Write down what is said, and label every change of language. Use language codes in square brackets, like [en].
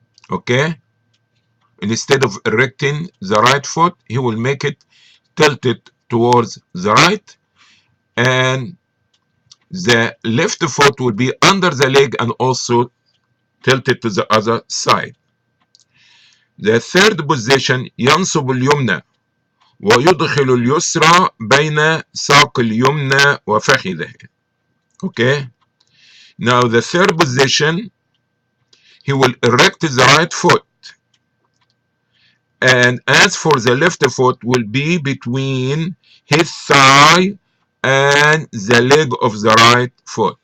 [en] Okay? Instead of erecting the right foot, he will make it tilted towards the right, and the left foot will be under the leg and also tilted to the other side. The third position [ar] ينصب اليمنى ويدخل اليسرى بين ساق اليمنى وفخذه. [en] Okay. Now the third position, he will erect the right foot, and as for the left foot will be between his thigh and the leg of the right foot.